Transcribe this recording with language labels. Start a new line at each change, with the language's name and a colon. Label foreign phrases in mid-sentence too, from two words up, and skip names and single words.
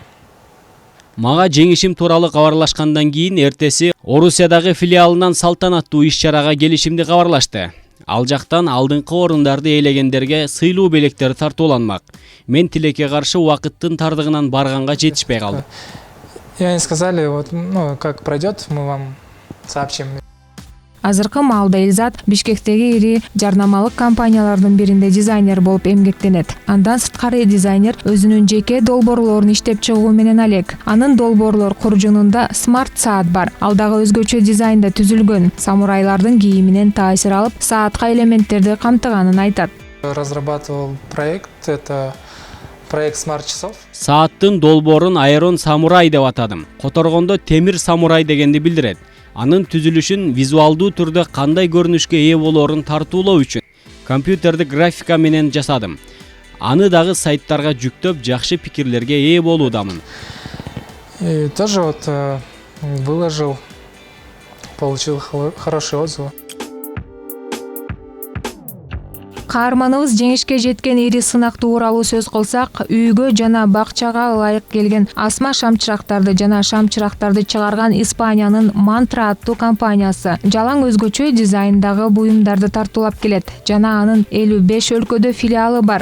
Kyrgyz: Мага жеңишим тууралуу кабарлашкандан кийин эртеси Орусиядагы филиалынан салтанаттуу иш-чарага келишимди кабарлашты. Ал жактан алдыңкы орундарды ээлегендерге сыйлуу белектер тартууланмак. Мен тилекке каршы убакыттын тардыгынан барганга жетишпей калдым.
Russian: И они сказали, вот, как пройдет, мы вам сообщим.
Kyrgyz: Азыркы маалда Илзат Бишкектеги ири жарнамалык компаниялардын биринде дизайнер болуп эмгектенет. Андан сырткары дизайнер өзүнүн жеке долбоорлорун иштеп чыгуу менен алек. Анын долбоорлор куржунунда смарт саат бар. Ал дагы өзгөчө дизайнда түзүлгөн. Самурайлардын кийиминен таасир алып, саатка элементтерди камтыганын айтат.
Russian: Разрабатывал проект, это проект смарт часов.
Kyrgyz: Сааттын долбоорун Айрон Самурай деп атадым. Которгондо темир самурай дегенди билдирет. Анын түзүлүшүн визуалдуу түрдө кандай көрүнүшкө ээ болоорун тартуулоо үчүн компьютердик графика менен жасадым. Аны дагы сайттарга жүктөп, жакшы пикирлерге ээ болуудамын.
Russian: И тоже вот выложил, получил хороший отзыв.
Kyrgyz: Каарманыбыз жеңишке жеткен ири сынак тууралуу сөз кылсак, үйгө жана бакчага ылайык келген асма шам чырактарды жана шам чырактарды чыгарган Испаниянын Мантра аттуу компаниясы жалаң өзгөчө дизайндагы буюмдарды тартуулап келет жана анын 55 өлкөдө филиалы бар.